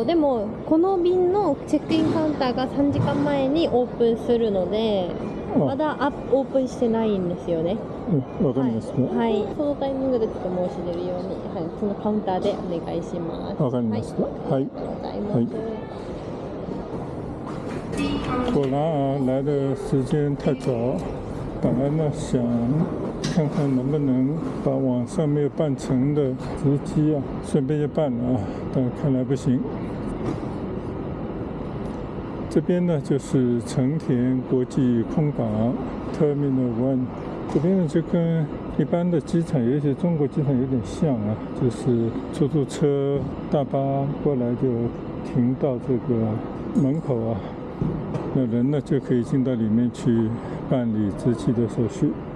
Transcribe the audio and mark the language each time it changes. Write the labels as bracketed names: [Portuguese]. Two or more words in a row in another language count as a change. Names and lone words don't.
[Japanese] でもこの便のチェックインカウンターが3時間前にオープンするので、まだオープンしてないんですよね。わかりました。はい。そのタイミングでちょっと申し出るように、はい、そのカウンターでお願いします。わかりました。はい。ありがとうございます。 [Chinese] 果然啊，来的时间太早，本来呢想看看能不能把网上没有办成的直机啊，顺便就办了啊，但看来不行。这边呢就是成田国际空港 Terminal 1， 这边呢就跟一般的机场，有些中国机场有点像啊，就是出租车、大巴过来就停到这个门口啊，那人呢就可以进到里面去办理直机的手续。